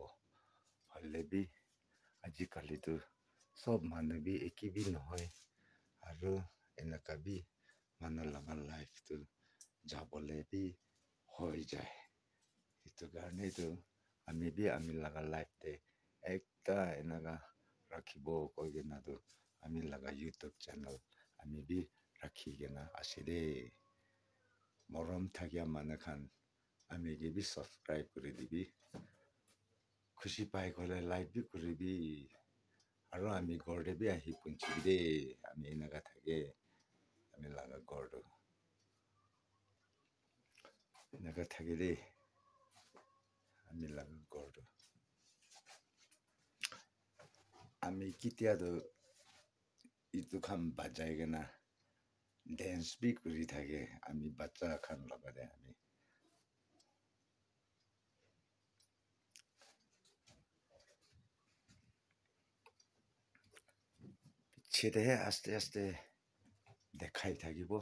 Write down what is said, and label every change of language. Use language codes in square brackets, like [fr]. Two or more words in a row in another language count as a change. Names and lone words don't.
[nag] Holebi ajikali tu sob manubi eki bi nohoi. Aru enaga bi manu laga life tu jabole bi hoi jai. Itu garne tu ami bi ami laga life te ekta enaga rakhibo koi gena tu ami laga YouTube channel ami bi rakhi gena ase re. Morom thakya manu khan ami ge bi subscribe kuri dibi. Khushi pai kole like bi kuribi. Aru ami gor de bi ahi punchi re. Ami enaga thake. Ami laga gor do. Enaga thake re. Ami laga gor do. Ami kitya do itu khan bajai gena dance bi kuri thake. Ami bacha khan laga de ami. Chede he aste aste dekhai thakibo.